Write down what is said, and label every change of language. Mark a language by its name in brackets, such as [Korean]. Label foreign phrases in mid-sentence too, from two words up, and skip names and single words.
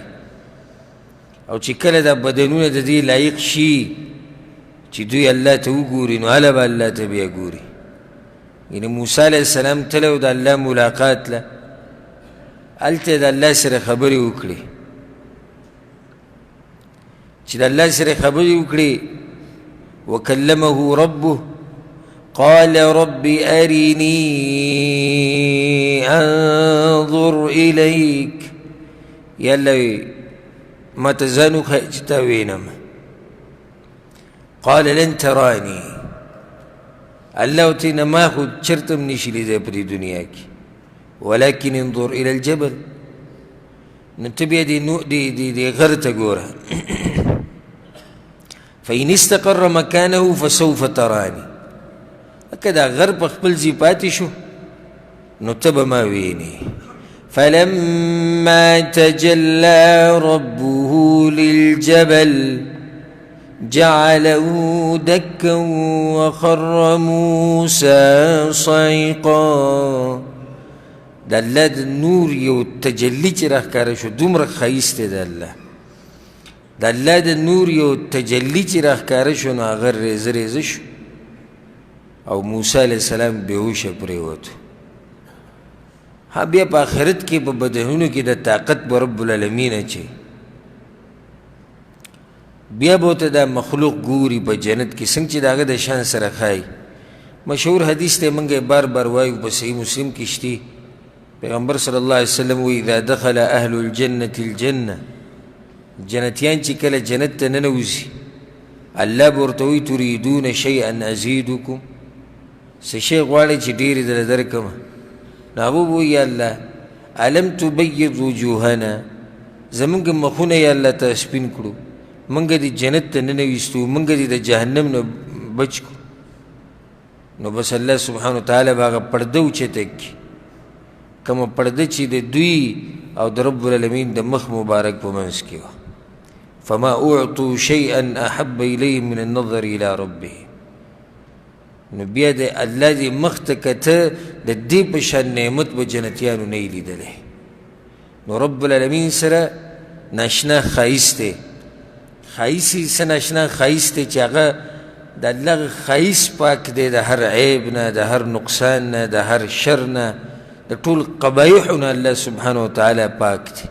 [Pashto] او چې کله دا بدنونه د دې لایق شي چې دوی الله ته وګوري نو هله به الله ته بیا ګوري. یعنې موسی علیه السلام تللی و د الله ملاقات له، هلته د الله سره خبرې وکړې. چې د الله سره خبرې وکړې [Arabic] وکلمه ربه قال رب أرني أنظر إليك. [Pashto] یا الله ما ته ځان وښیه چې تا وینم. [Arabic] قال لن تراني. [Pashto] الله ورته نه ما خو چېرته هم نشي لیدی په دې دنیا کې، [Arabic] ولكن انظر إلى الجبل. [Pashto] نو ته بیا دې غر ته ګوره. [Arabic] فإن استقر مكانه فسوف تراني. [Pashto] که دا غر په خپل ځای پاتې شو نو ته به ما وینې. [Arabic] فلما تجلى ربه للجبل جعله دكا وخر موسى صعقا. [Pashto] د الله د نور یو تجلی چې راښکاره شو دومره ښایست دی د الله. د الله د نور یو تجلی چې راښکاره شو نو هغه ریزه ریزه شو او موسی علیه السلام بېهوشه پرېوتو. ها بیا په آخرت کې په بدنونو کې د طاقت به رب العالمین اچوي. بیا به ورته دا مخلوق ګوري په جنت کې څنګه چې د هغه د شان سره ښایي. مشهور حدیث دی، موږ یې بار بار وایو، په صحیح مسلم کې شته. پیغمبر صلی الله علیه وسلم وایي [Arabic] اذا دخل اهل الجنة الجنة، [Pashto] جنتیان چې کله جنت ته ننوځي الله به ورته وایي [Arabic] تریدون شیئا ازیدکم، [Pashto] څه شی غواړئ چې ډېر یې درله درکړمه. نو هغوی به وایي یا الله [Arabic] الم تبید وجوهنا، [Pashto] زمونږ مخونه یا الله ته سپین کړو، مونږ دې جنت ته ننویستو، مونږ دې د جهنم نه بچ کړو. نو بس الله سبحانه وتعالی به هغه پرده اوچته کړي، کومه پرده چې د دوی او د رب العالمین د مخ مبارک په منځ کې وه. [Arabic] فما اعطوا شیئا احب الیهم من النظر الى ربهم. [Pashto] نو بیا د الله دې مخ ته کته د دې په شان نعمت به جنتیانو نه یې لیدلی. نو رب العالمین سره ناشنا ښایست دی. ښایست یې څه ناشنا ښایست دی چې هغه د الله ښایست پاک دی د هر عیب نه، د هر نقصان نه، د هر شر نه، د ټول قبایحو نه الله سبحانه وتعالی پاک دی.